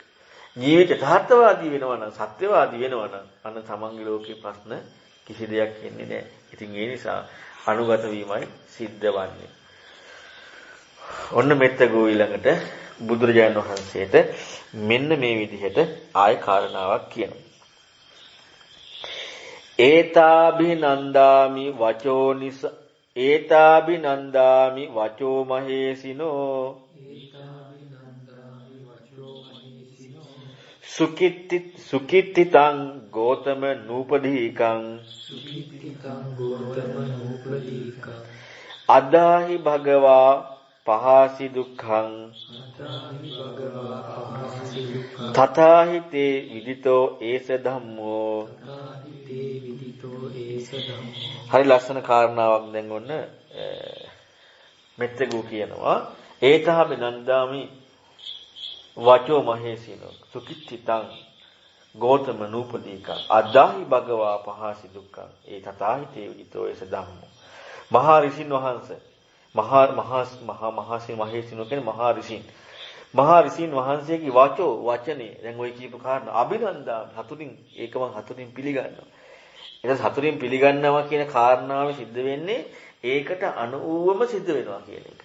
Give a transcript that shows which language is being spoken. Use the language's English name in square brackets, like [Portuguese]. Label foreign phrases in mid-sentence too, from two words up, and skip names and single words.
[Sinhala] ජීවිත යථාර්ථවාදී වෙනවා නම් සත්‍යවාදී වෙනවා නම් අන්න තමන්ගේ ලෝකේ ප්‍රශ්න කිසි දෙයක් එන්නේ නැහැ. ඉතින් ඒ නිසා අනුගත වීමයි සිද්ධ වන්නේ. ඔන්න මෙත්තගෝ ඊළඟට බුදුරජාණන් වහන්සේට මෙන්න මේ විදිහට ආය කාරණාවක් කියනවා. [Pali] ඒතාබිනන්දාමි වචෝ මහේසිනෝ සුකිත්තිතං ගෝතම නූපදීකං අදාහි භගවා පහසි දුක්ඛං තථාහි තේ විදිතෝ ඒස ධම්මෝ. [Sinhala] හරි ලස්සන කාරණාවක් දැන් ඔන්න මෙත්තගෝ කියනවා [Pali] ඒතහබි නන්දාමි වචෝ මහේසිනෝ සුකිච්චිතං ගෝතම නූපදීකං අදාහි භගවා පහසි දුක්ඛං ඒ තථාහි තේ විදිතෝ ඒස ධම්මෝ. [Sinhala] මහා ඍෂින් වහන්සේ මහේසිනෝ කියන්නේ මහා ඍෂින් වහන්සේගේ වචනේ දැන් ওই කියපු කාරණා අභිනන්දා හතුරින් පිළිගන්නවා. ඒක හතුරින් පිළිගන්නවා කියන කාරණාව සිද්ධ වෙන්නේ ඒකට අනුවම සිද්ධ වෙනවා කියන එක.